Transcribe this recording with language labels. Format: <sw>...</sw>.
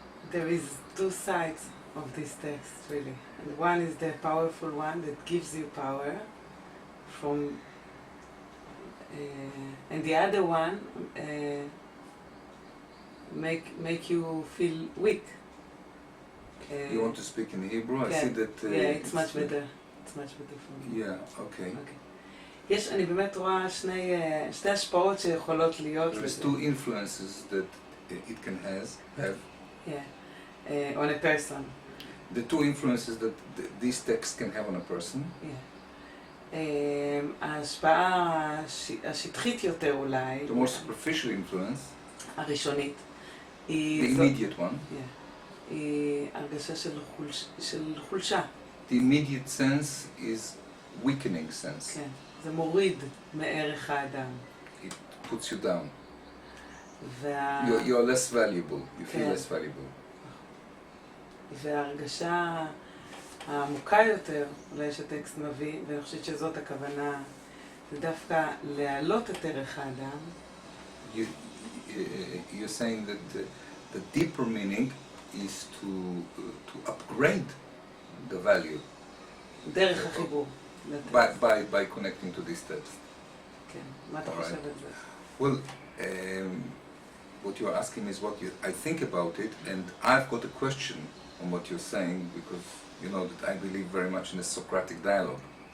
<en>There is two sides of this text, really. And one is the powerful one that gives you power from, and the other one make you feel weak. You want to speak in Hebrew? I yeah, see that. Yeah, it's much better. It's much better for me. Yeah, okay.</en> <he>אני באמת רואה שתי השפעות שיכולות להיות.</he> <en>There's two influences that it can have. Yeah, on a person. The two influences that this text can have on a person. Yeah.</en> <he>ההשפעה השטחית יותר אולי.</he> <en>The more superficial influence.</en> <he>הראשונית.</he> <en>The immediate one.</en> <he>Yeah. היא הרגשה של חולשה.</he> <en>The immediate sense is weakening sense.</en> <he>כן. זה מוריד מערך האדם.</he> <en>It puts you down. You're less valuable. You feel less valuable.</en> <he>וההרגשה העמוקה יותר, אולי שהטקסט מביא, ואני חושבת שזאת הכוונה, זה דווקא להעלות את ערך האדם.</he> <en>You're saying that the deeper meaning is to upgrade the value.</en> <he>דרך החיבור.</he> <en>By connecting to this text.</en> <he>כן, מה אתה חושב על זה?</he> <en>Well, what you're asking is what I think about it, and I've got a question on what you're saying, because you know that I believe very much in a Socratic dialogue.</en>